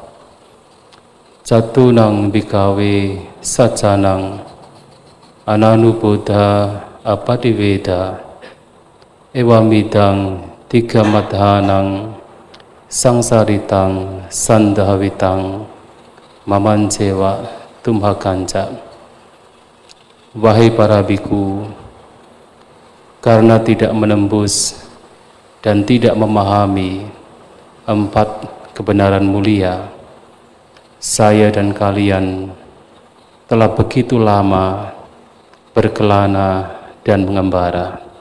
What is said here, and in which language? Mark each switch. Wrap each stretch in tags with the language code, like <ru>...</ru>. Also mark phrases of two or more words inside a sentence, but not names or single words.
<pi>Catunang bhikkhave saccanang ananubuddha apadiveda ewamidang tiga madhanang sangsaritang sandhavitang mamancewa tumhakanca.</pi> <id>Wahai para biku, karena tidak menembus dan tidak memahami empat kebenaran mulia, saya dan kalian telah begitu lama berkelana dan mengembara.</id>